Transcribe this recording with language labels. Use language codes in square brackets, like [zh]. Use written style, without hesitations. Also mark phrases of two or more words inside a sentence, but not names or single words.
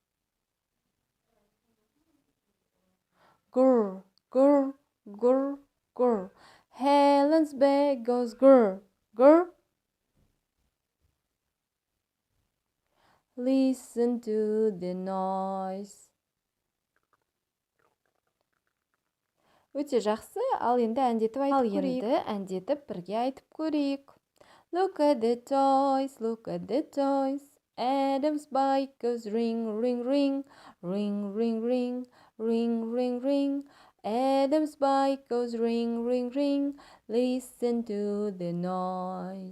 [en] Grr, grr, grr, grr. Helen's bag goes grr, grr. Listen to the noise. [kk] Өте жақсы. Ал енді әндетіп бірге айтып көрейік. [en] Look at the toys, look at the toys. Adam's bike goes ring, ring, ring, ring, ring, ring. ring, ring, ring. Adam's bike goes ring, ring, ring. Listen to the noise.